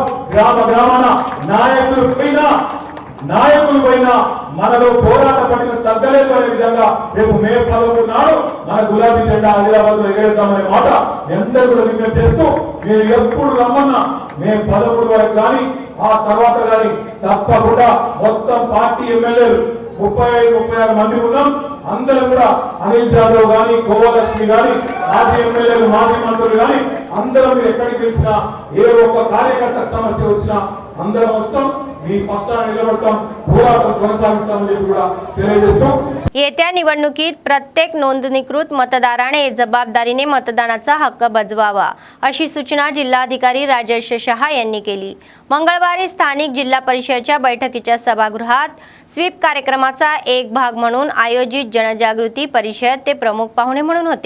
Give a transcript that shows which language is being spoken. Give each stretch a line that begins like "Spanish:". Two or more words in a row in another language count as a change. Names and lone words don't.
Telugu: గ్రామ గ్రామాన నాయకులు పైన మనలో పోరాట పట్టిన తగ్గలేదు అనే విధంగా రేపు మే 13 నాడు మన గులాబీ జెండా ఆదిలాబాద్ లో ఎగరేద్దామనే మాట ఎందరూ కూడా విజ్ఞప్తి చేస్తూ, మీరు ఎప్పుడు రమ్మన్నా మే 13 వరకు కానీ ఆ తర్వాత కానీ తప్పకుండా మొత్తం పార్టీ ఎమ్మెల్యేలు 35-36 మంది ఉన్నాం. అందరం కూడా అనిల్ జాదవ్ గాని, గోవలక్ష్మి గాని, మాజీ ఎమ్మెల్యేలు, మాజీ మంత్రులు గాని అందరం మీరు ఎక్కడికి పిలిచినా, ఏ ఒక్క కార్యకర్త సమస్య వచ్చినా అందరం వస్తాం, మీ పక్షాన నిలబడతాం, పోరాటం కొనసాగిస్తామని చెప్పి కూడా తెలియజేస్తాం.
Marathi: येत्या निवडणुकीत प्रत्येक नोंदणीकृत मतदाराने जबाबदारीने मतदानाचा हक्क बजवावा अशी सूचना जिल्हाधिकारी राजेश शहा यांनी केली. मंगळवारी स्थानिक जिल्हा परिषदेच्या बैठकीच्या सभागृहात स्वीप कार्यक्रमाचा एक भाग म्हणून आयोजित जनजागृती परिषद ते प्रमुख पाहुणे म्हणून होते.